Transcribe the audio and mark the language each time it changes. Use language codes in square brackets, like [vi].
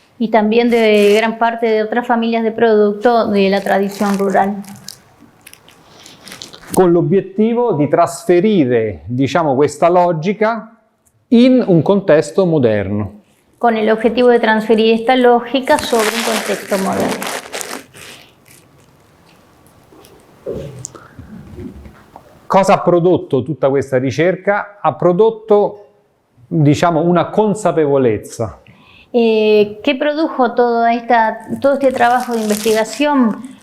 [es] Y también de gran parte de otras familias de productos de la tradición rural. [it] Con l'obiettivo di trasferire, diciamo, questa logica in un contesto moderno. [es] Con el objetivo de transferir esta lógica sobre un contexto moderno. [it] Cosa ha prodotto tutta questa ricerca? Ha prodotto, diciamo, una consapevolezza. [es] ¿Qué produjo todo este trabajo de investigación?